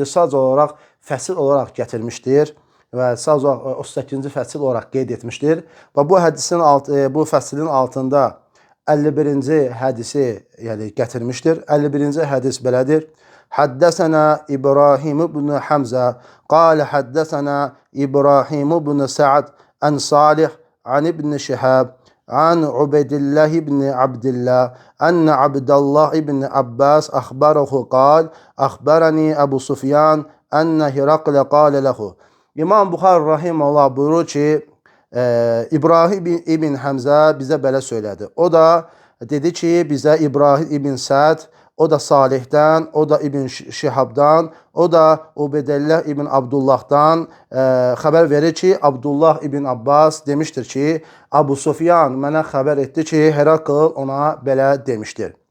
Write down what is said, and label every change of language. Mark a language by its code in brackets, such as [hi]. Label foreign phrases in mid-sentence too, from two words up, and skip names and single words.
[az] Sadəcə olaraq fəsil olaraq gətirmişdir və sadəcə 38-ci fəsil olaraq qeyd etmişdir. Və bu fəsilin altında 51-ci hədisi yəni gətirmişdir. 51-ci hədis belədir. [ar] حدثنا إبراهيم بن حمزة قال حدثنا إبراهيم بن سعد عن صالح عن ابن شهاب عن عبيد الله بن عبد الله أن عبد الله بن عباس أخبره قال أخبرني أبو سفيان أن هرقل قال له. [az] İmam Buxari Rahiməllah buyurur ki, İbrahim ibn Həmzə bizə belə söylədi. O da dedi ki, bizə İbrahim ibn Sa'd, o da Salihdən, o da İbn Şihabdan, o da Ubeydəlləh ibn Abdullahdan xəbər verir ki, Abdullah ibn Abbas demişdir ki, Abu Sufyan mənə xəbər etdi ki, Herakl ona belə demişdir.